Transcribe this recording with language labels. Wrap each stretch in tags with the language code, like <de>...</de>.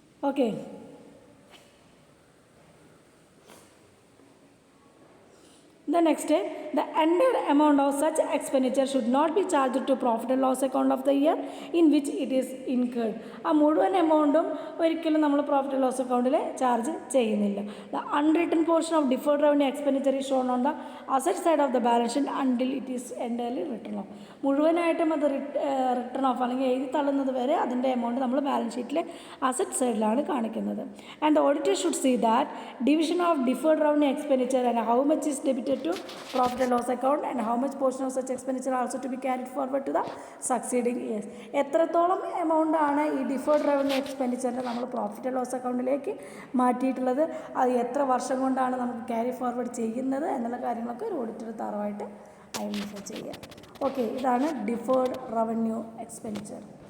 <en>Okay, the next, the entire amount of such expenditure should not be charged to profit and loss account of the year in which it is incurred.</en> <ml>ആ മുഴുവൻ എമൗണ്ടും ഒരിക്കലും നമ്മൾ profit and loss അക്കൗണ്ടിൽ charge ചെയ്യുന്നില്ല.</ml> <en>The unwritten portion of deferred revenue expenditure is shown on the asset side of the balance sheet until it is entirely written off.</en> <ml>മുഴുവനായിട്ടും അത് return of അല്ലെങ്കിൽ എഴുതി തള്ളുന്നത് വരെ അതിൻ്റെ എമൗണ്ട് നമ്മൾ ബാലൻസ് ഷീറ്റിലെ അസറ്റ് സൈഡിലാണ് കാണിക്കുന്നത്.</ml> <en>And the auditor should see that division of deferred revenue expenditure and how much is debited to profit and loss account and how much portion of such expenditure also to be carried forward to the succeeding years.</en> <ml>എത്രത്തോളം amount ആണ് ഈ deferred revenue എക്സ്പെൻഡിച്ചറിനെ നമ്മൾ profit and loss അക്കൗണ്ടിലേക്ക് മാറ്റിയിട്ടുള്ളത്, അത് എത്ര വർഷം കൊണ്ടാണ് നമുക്ക് ക്യാരി ഫോർവേഡ് ചെയ്യുന്നത് എന്നുള്ള കാര്യങ്ങളൊക്കെ ഒരു ഓഡിറ്റർ തറവായിട്ട് ഐഡൻറ്റിഫൈ ചെയ്യുക. ഓക്കെ, ഇതാണ് ഡിഫേർഡ് റവന്യൂ എക്സ്പെൻഡിച്ചർ.</ml>